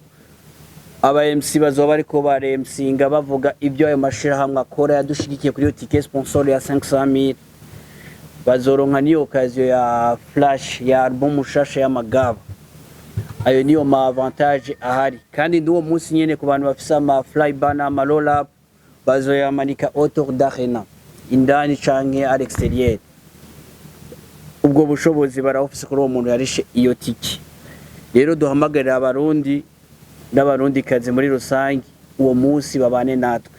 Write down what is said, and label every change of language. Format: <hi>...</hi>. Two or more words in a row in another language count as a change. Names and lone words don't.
<rn>Aba MC bazoba bariko bare MCinga bavuga ibyo ayo mashira hamwe akora yadushigikiye kuri yo</rn> <en>ticket sponsor</en> <rn>ya 500,000. Bazoronka niyo occasion ya flash ya album shasha y'amagaba. Ayo niyo ma avantage ahari. Kandi nduwo munsi nyene ku bantu bafise ama</rn> <en>fly banner</en> <rn>ama</rn> <en>roll up</en> <rn>bazoyamanika</rn> <fr>autour d'arena</fr> <rn>indani canke</rn> <fr>à l'extérieur.</fr> <rn>Ubwo bushobozi barafise kuri uwo muntu yarishe iyo tiki. Rero duhamagarira abarundi n'abarundi kaze muri rusangi uwo munsi babane natwe.</rn>